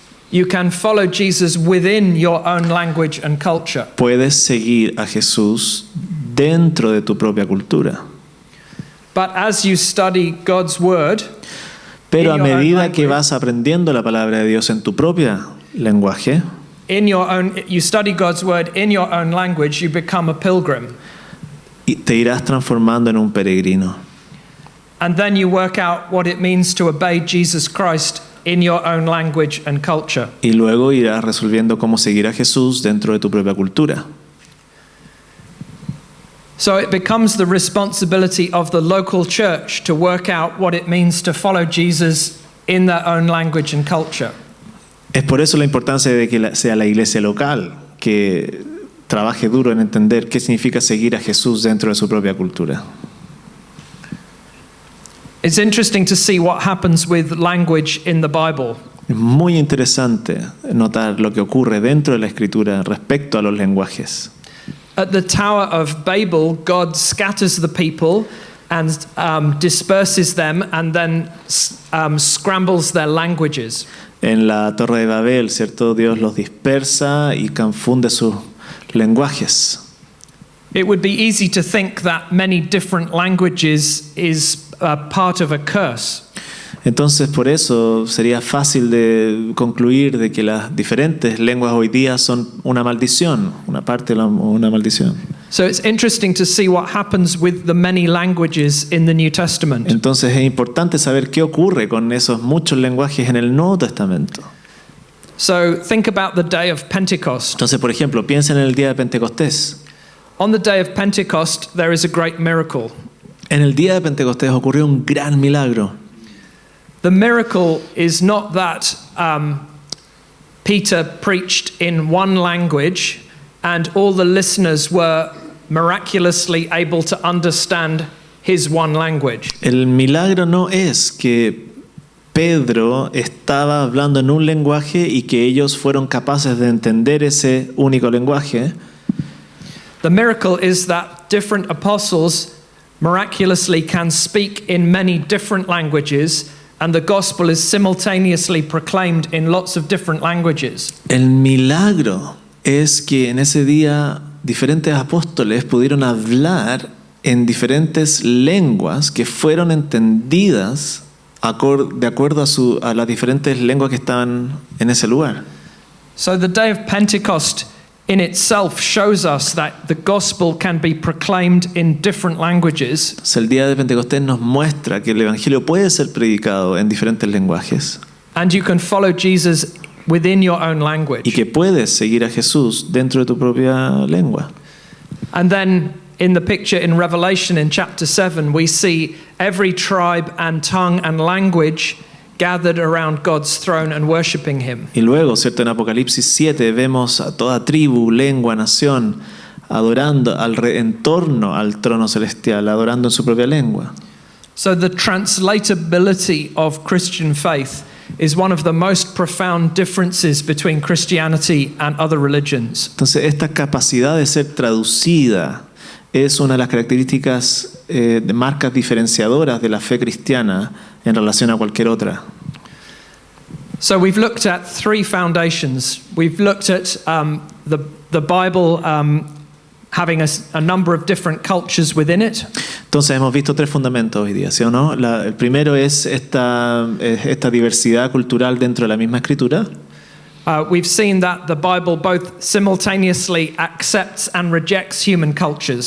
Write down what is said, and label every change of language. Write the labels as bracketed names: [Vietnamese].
[English] You can follow Jesus within your own language and culture. [Spanish] Puedes seguir a Jesús dentro de tu propia cultura. [English] But as you study God's word, [Spanish] Pero a [English] in your own [Spanish] medida que [English] language, [Spanish] vas aprendiendo la palabra de Dios en tu propia lenguaje, [English] you study God's word in your own language, you become a pilgrim. [Spanish] y te irás transformando en un peregrino. [English] And then you work out what it means to obey Jesus Christ in your own language and culture. [Spanish] Y luego irás resolviendo cómo seguir a Jesús dentro de tu propia cultura. [English] So it becomes the responsibility of the local church to work out what it means to follow Jesus in their own language and culture. [Spanish] Es por eso la importancia de que sea la iglesia local que trabaje duro en entender qué significa seguir a Jesús dentro de su propia cultura. [English] It's interesting to see what happens with language in the Bible. [Spanish] Es muy interesante notar lo que ocurre dentro de la Escritura respecto a los lenguajes. [English] At the Tower of Babel, God scatters the people and disperses them and then scrambles their languages. [Spanish] En la Torre de Babel, ¿cierto? Dios los dispersa y confunde sus lenguajes. [English] It would be easy to think that many different languages is part of a curse. [Spanish] Entonces, por eso sería fácil de concluir de que las diferentes lenguas hoy día son una maldición, una parte de una maldición. [English] So it's interesting to see what happens with the many languages in the New Testament. [Spanish] Entonces es importante saber qué ocurre con esos muchos lenguajes en el Nuevo Testamento. [English] So think about the day of Pentecost. [Spanish] Entonces, por ejemplo, piensen en el día de Pentecostés. [English] On the day of Pentecost, there is a great miracle. [Spanish] En el día de Pentecostés ocurrió un gran milagro. [English] The miracle is not that Peter preached in one language and all the listeners were miraculously able to understand his one language. [Spanish] El milagro no es que Pedro estaba hablando en un lenguaje y que ellos fueron capaces de entender ese único lenguaje. [English] The miracle is that different apostles miraculously can speak in many different languages and the gospel is simultaneously proclaimed in lots of different languages. [Spanish] El milagro es que en ese día diferentes apóstoles pudieron hablar en diferentes lenguas que fueron entendidas de acuerdo a las diferentes lenguas que estaban en ese lugar. [English] So the day of Pentecost in itself shows us that the gospel can be proclaimed in different languages. [Spanish] Entonces, el día de Pentecostés nos muestra que el evangelio puede ser predicado en diferentes lenguajes. [English] And you can follow Jesus within your own [Spanish] Y [English] language. [Spanish] que puedes seguir a Jesús dentro de tu propia lengua. [English] And then in the picture in Revelation in chapter 7, we see every tribe and tongue and language gathered around God's throne and worshiping him. [Spanish] Y luego, ¿cierto? En Apocalipsis 7 vemos a toda tribu, lengua, nación adorando en torno al trono celestial, adorando en su propia lengua. [English] So the translatability of Christian faith is one of the most profound differences between Christianity and other religions. [Spanish] Entonces, esta capacidad de ser traducida es una de las características de marcas diferenciadoras de la fe cristiana en relación a cualquier otra. [English] So we've looked at three foundations. We've looked at the Bible having a number of different cultures within it. [Spanish] Entonces hemos visto tres fundamentos hoy día, ¿sí o no? El primero es esta diversidad cultural dentro de la misma escritura. [English] We've seen that the Bible both simultaneously accepts and rejects human cultures.